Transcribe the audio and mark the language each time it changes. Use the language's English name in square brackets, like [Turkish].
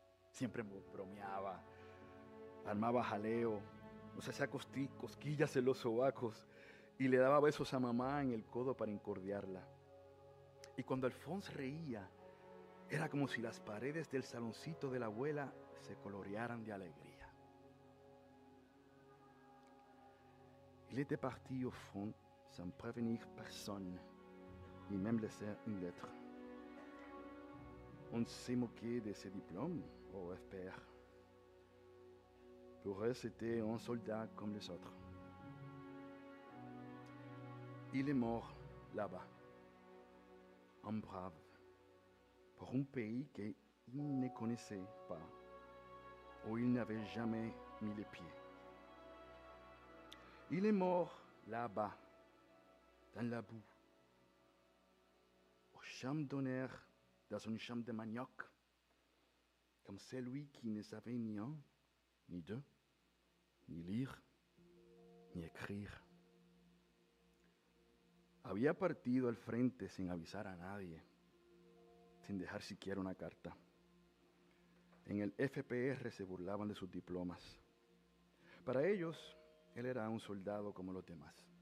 [Spanish] Siempre bromeaba, armaba jaleo, nos hacía cosquillas en los sobacos y le daba besos a mamá en el codo para incordiarla. Y cuando Alphonse reía, era como si las paredes del saloncito de la abuela se colorearan de alegría. [French] Il était parti au front sans prévenir personne, ni même laisser une lettre. On s'est moqué de ses diplômes au FPR. Pour eux, c'était un soldat comme les autres. Il est mort là-bas, un brave, pour un pays qu'il ne connaissait pas, où il n'avait jamais mis les pieds. Il est mort là-bas, dans la boue, aux chambres d'honneur, dans une chambre de manioc, comme celui qui ne savait ni un, ni deux, ni lire, ni écrire. [Spanish] Había partido al frente sin avisar a nadie, sin dejar siquiera una carta. En el FPR se burlaban de sus diplomas. Para ellos, él era un soldado como los demás.